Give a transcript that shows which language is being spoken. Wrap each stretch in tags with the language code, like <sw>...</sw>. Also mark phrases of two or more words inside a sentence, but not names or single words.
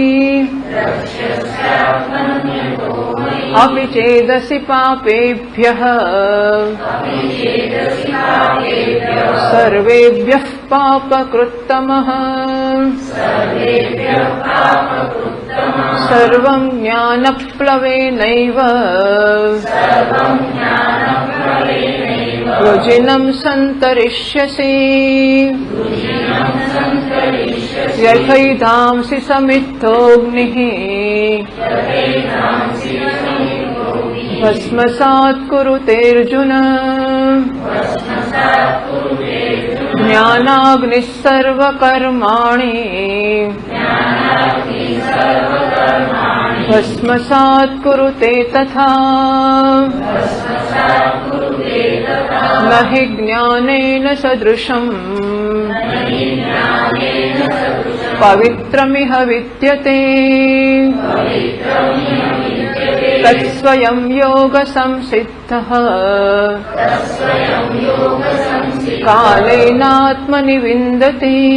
<sa>अपि चेदसि पापेभ्यः सर्वेभ्यः पापकृत्तमः सर्वं ज्ञानप्लवेनैव वृजिनं सन्तरिष्यसि यथैधांसि समिद्धोऽग्निः ભસ્મસાત કુરુતેર્જુન જ્ઞાનાગ્નિ સર્વકર્માણિ ભસ્મસાત કુરુતે તથા ન હિ જ્ઞાનેન સદૃશમ પવિત્રમિહ વિદ્યતે તત્સ્વયં યોગ સંસિદ્ધઃ કાલેનાત્મનિ વિંદતિ.</sa>